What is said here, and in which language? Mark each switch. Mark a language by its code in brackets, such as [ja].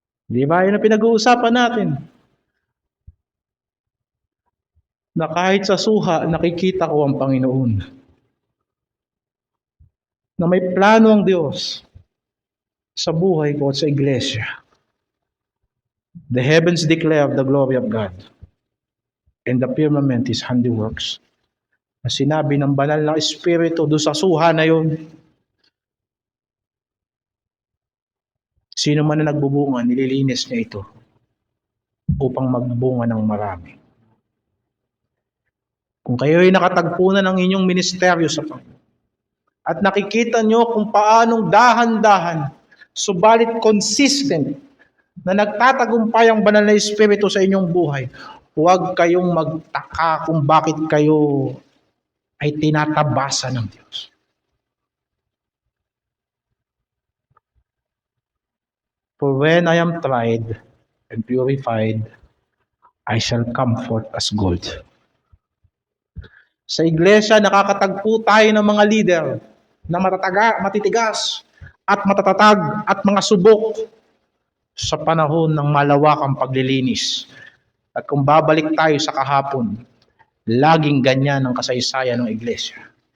[tl] Di ba? Yun ang pinag-uusapan natin. Na kahit sa suha, nakikita ko ang Panginoon. Na may plano ang Diyos sa buhay ko at sa iglesia. [en] The heavens declare the glory of God, and the firmament is handiworks. [tl] Na sinabi ng banal na Espiritu doon sa suha na yun, sino man na nagbubunga, nililinis niya ito upang magbunga ng marami. Kung kayo ay nakatagpo na ng inyong ministeryo sa Panginoon, at nakikita nyo kung paanong dahan-dahan, subalit consistent, na nagtatagumpay ang banal na Espiritu sa inyong buhay, huwag kayong magtaka kung bakit kayo ay tinatabasa ng Diyos. [en] For when I am tried and purified, I shall come forth as gold. [tl] Sa iglesia, nakakatagpo tayo ng mga leader na matitigas at matatatag at mga subok sa panahon ng malawakang paglilinis. At kung babalik tayo sa kahapon, laging ganyan ang kasaysayan ng iglesia.